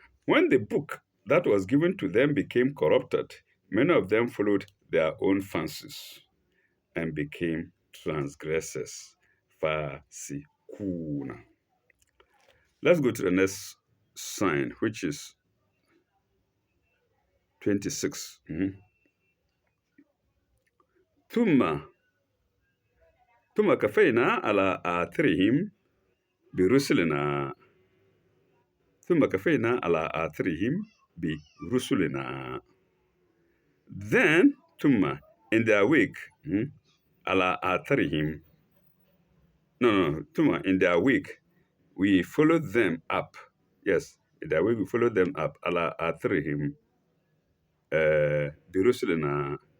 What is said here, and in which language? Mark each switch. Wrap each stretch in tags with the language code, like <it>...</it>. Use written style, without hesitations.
<en>When the book that was given to them became corrupted, many of them followed their own fancies and became transgressors. Fasikuna. Let's go to the next sign, which is 26.</en> <ar>ثم كفينا على آثارهم برسلنا. ثم كفينا على آثارهم برسلنا.</ar> <en>Then ثم in their wake</en> <ar>على آثارهم.</ar> <en>No. ثم in their wake we followed them up. Yes, in their wake we followed them up.</en> <ar>على آثارهم برسلنا.</ar>